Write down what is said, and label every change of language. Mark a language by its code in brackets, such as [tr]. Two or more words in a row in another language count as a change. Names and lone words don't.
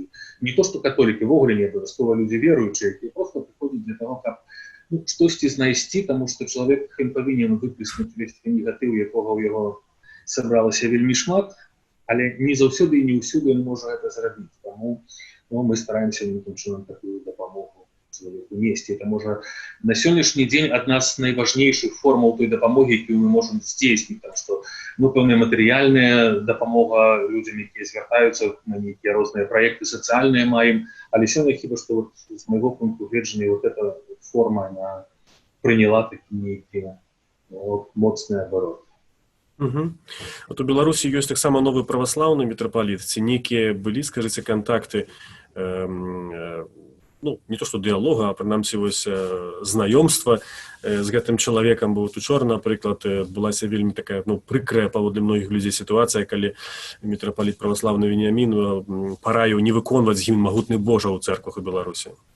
[be] Не то, што католікі, ввогуле не абавязкова людзі веруючыя, якія проста прыходзяць для таго, каб штосьці знайсці, таму што чалавек павінен выплеснуць увесь негатыў, якога ў яго сабралася вельмі шмат, але не заўсёды і не ўсюды ён можа гэта зрабіць. Таму мы стараемся нейкім чынам такую дапамогу [ru] человеку нести. Это, может, на сегодняшний день одна [be] з найважнейших формаў той дапамоги, якую мы можем здзейсніць, [ru] потому что [be] пэўная матэрыяльная дапамога людзям, якія звяртаюцца на нейкія розныя праекты сацыяльныя маем, але сёння хіба што вот, з майго пункту гледжання [ru] вот эта форма она [be] прыняла такі нейкі моцны абарот. Вот у Беларусі ёсць таксама новы праваслаўны мітрапаліт, ці нейкія былі, скажыце, кантакты, не то што дыялога, а прынамсі вось знаёмства з гэтым чалавекам, бо учора, напрыклад, адбылася вельмі такая прыкрая паводле многіх людзей сітуацыя, калі мітрапаліт праваслаўны Веніамін параіў не выконваць гімн магутны Божа ў цэрквах у Беларусі.